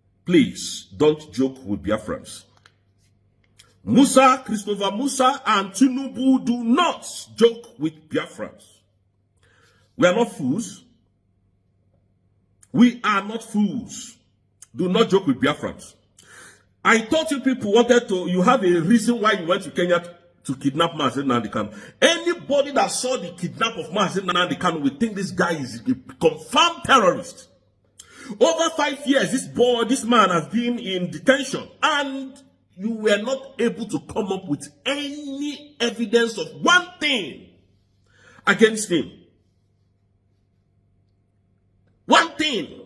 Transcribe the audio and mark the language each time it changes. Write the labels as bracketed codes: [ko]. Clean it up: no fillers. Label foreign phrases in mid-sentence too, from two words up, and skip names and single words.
[en] please don't joke with Biafrans. Musa, Christopher Musa, and Tinubu do not joke with Biafrans. We are not fools. We are not fools. Do not joke with Biafrans. I thought you people wanted to, you have a reason why you went to Kenya to kidnap Mazi Nnamdi Kanu. Anybody that saw the kidnap of Mazi Nnamdi Kanu will think this guy is a confirmed terrorist. Over 5 years, this man has been in detention, and you were not able to come up with any evidence of one thing against him. One thing.